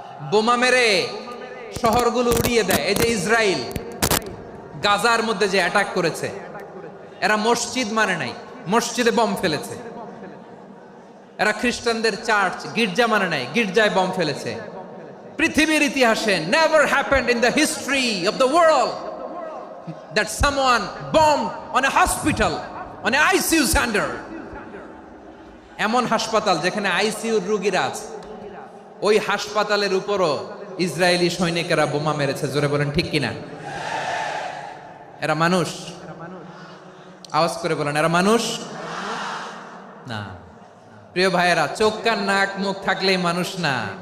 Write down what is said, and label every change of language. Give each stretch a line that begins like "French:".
Bangla: বোমা মেরে শহরগুলো উড়িয়ে দেয়। এই যে ইসরায়েল, গাজার মধ্যে যে অ্যাটাক করেছে, এরা মসজিদ মানে নাই, মসজিদে বম ফেলেছে। এরা খ্রিস্টানদের চার্চ গির্জা মানে নাই, গির্জায় বম ফেলেছে। পৃথিবীর ইতিহাসে
English: never happened in the history of the world that someone bombed on a hospital, on a ICU center.
Bangla: এমন হাসপাতাল যেখানে আইসিইউ রোগীরা আছে, ওই হাসপাতালের উপরও ইসরায়েলি সৈনিকেরা বোমা মেরেছে। জোরে বলেন ঠিক কিনা? এরা মানুষ? আওয়াজ করে বলেন, এরা মানুষ না। প্রিয় ভাইয়েরা, চোখ কান নাক মুখ থাকলেই মানুষ না।